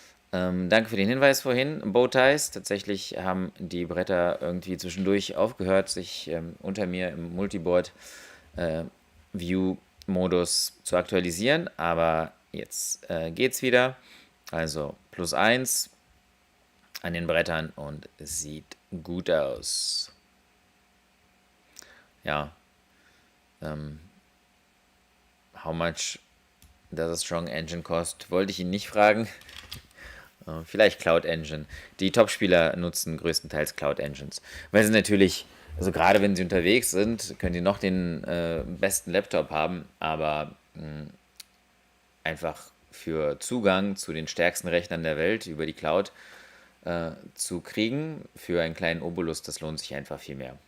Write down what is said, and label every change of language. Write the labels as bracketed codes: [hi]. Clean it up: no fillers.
[de] Danke für den Hinweis vorhin. Bowties, tatsächlich haben die Bretter irgendwie zwischendurch aufgehört, sich unter mir im Multiboard View-Modus zu aktualisieren, aber jetzt geht's wieder. Also +1 an den Brettern und es sieht gut aus. Ja. [en] How much does a strong engine cost? [de] Wollte ich ihn nicht fragen. Vielleicht Cloud Engine. Die Top-Spieler nutzen größtenteils Cloud Engines. Weil sie natürlich, also gerade wenn sie unterwegs sind, können sie noch den besten Laptop haben, aber einfach für Zugang zu den stärksten Rechnern der Welt über die Cloud zu kriegen, für einen kleinen Obolus, das lohnt sich einfach viel mehr.